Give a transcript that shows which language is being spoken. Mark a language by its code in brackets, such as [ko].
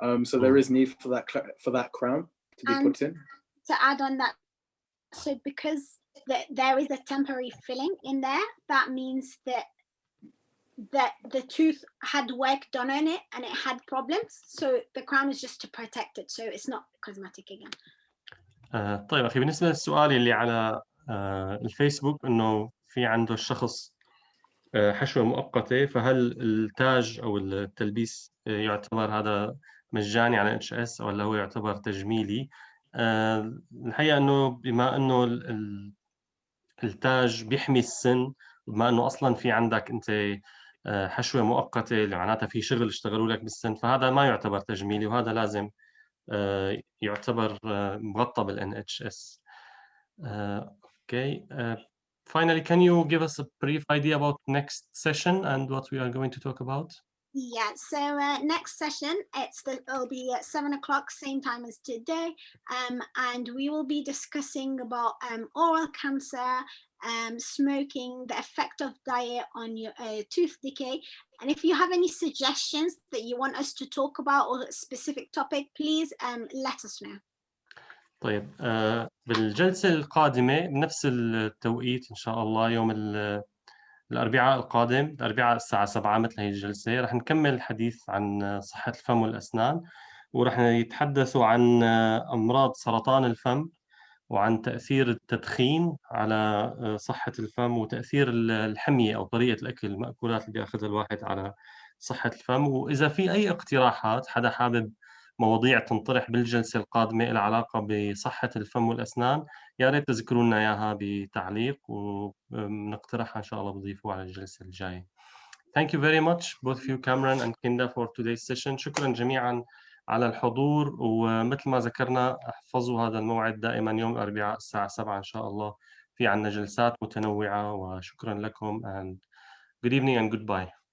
[en] So there is need for that crown to be put in. To add on that, so because there is a temporary filling in there, that means that the tooth had work done on it and it had problems. So the crown is just to protect it. So it's not cosmetic again. [ar] طيب أخي، بالنسبة للسؤال اللي على الفيسبوك، إنه في عنده الشخص حشوة مؤقتة، فهل التاج أو التلبيس يعتبر هذا مجاني على NHS ولا هو يعتبر تجميلي؟ الحقيقة إنه بما إنه التاج بيحمي السن، بما إنه أصلاً في عندك أنت حشوة مؤقتة اللي معناتها في شغل اشتغلوا لك بالسن، فهذا ما يعتبر تجميلي، وهذا لازم يعتبر مغطى بالNHS. [en] Okay. Finally, can you give us a brief idea about next session and what we are going to talk about? Yeah, so next session, it'll be at 7 o'clock, same time as today, and we will be discussing about oral cancer, smoking, the effect of diet on your tooth decay. And if you have any suggestions that you want us to talk about or a specific topic, please let us know. [ar] طيب، بالجلسة القادمة بنفس التوقيت إن شاء الله، يوم الأربعاء القادم، الأربعاء الساعة 7 مثل هي الجلسة، رح نكمل الحديث عن صحة الفم والأسنان، ورح يتحدثوا عن أمراض سرطان الفم، وعن تأثير التدخين على صحة الفم، وتأثير الحمية أو طريقة الأكل، المأكولات اللي بيأخذها الواحد على صحة الفم. وإذا في أي اقتراحات، حدا حابب مواضيع تنطرح بالجلسة القادمة لها علاقة بصحة الفم والأسنان، يا ريت تذكروا لنا إياها بتعليق، ونقترحها إن شاء الله بضيفوها على الجلسة الجاية. [en] Thank you very much, both of you, Cameron and Kinda, for today's session. [ar] شكرا جميعا على الحضور، ومثل ما ذكرنا احفظوا هذا الموعد دائما يوم الأربعاء الساعة 7 إن شاء الله، في عنا جلسات متنوعة. وشكرا لكم [en] and good evening and goodbye.